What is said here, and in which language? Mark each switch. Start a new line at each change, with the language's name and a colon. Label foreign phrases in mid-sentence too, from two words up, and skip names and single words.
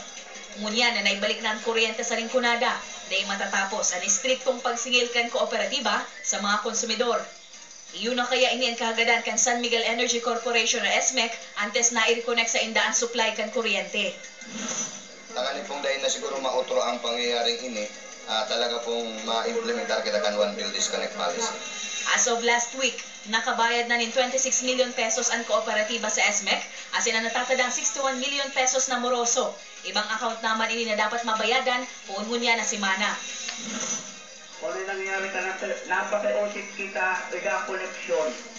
Bikol: Ngunyan na naibalik na ang kuryente sa Rinconada, dahil matatapos ang istriktong pagsingil kan kooperatiba sa mga konsumidor. Iyon na kaya ini ang kahagadan kan San Miguel Energy Corporation o SMEC antes na i-reconnect sa indaan supply kan kuryente. Tanganin pong dahil na siguro mautro ang pangyayaring ini, talaga pong ma-implementar kita kan
English: one bill disconnect policy. As of last week,
Bikol: nakabayad na nin 26 million pesos ang kooperatiba sa SMEC, asin ang natatadang 61 million pesos na moroso. Ibang account naman ini na dapat mabayadan, puungunya na si Mana. Kung ano nangyari ka, napakiusip kita, ega-koleksyon.